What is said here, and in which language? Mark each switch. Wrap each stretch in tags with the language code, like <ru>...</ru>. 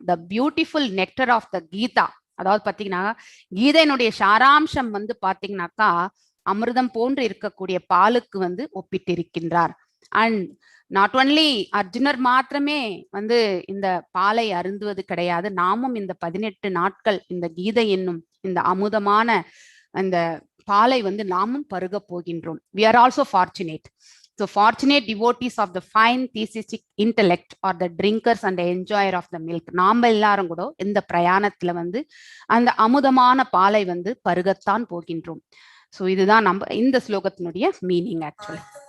<en>the beautiful nectar of the Gita,</en> <ta>அதாவது பாத்தீங்கன்னா கீதையினுடைய சாராம்சம் வந்து பாத்தீங்கன்னாக்கா அமிர்தம் போன்று இருக்கக்கூடிய பாலுக்கு வந்து ஒப்பிட்டிருக்கின்றார்.</ta> <en>and not only</en> <ta>அர்ஜுனர் மாத்திரமே வந்து இந்த பாலை அருந்துவது கிடையாது. நாமும் இந்த 18 நாட்கள் இந்த கீதை என்னும் இந்த அமுதமான அந்த பாலை வந்து நாமும் பருக போகின்றோம்.</ta> <en>We are also fortunate. So fortunate devotees of the fine theistic intellect are the drinkers and the enjoyer of the milk.</en> <ta>நாம எல்லாரும் கூட இந்த பிரயாணத்துல வந்து அந்த அமுதமான பாலை வந்து பருகத்தான் போகின்றோம். ஸோ இதுதான் நம்ம இந்த ஸ்லோகத்தினுடைய மீனிங் ஆக்சுவலி.</ta>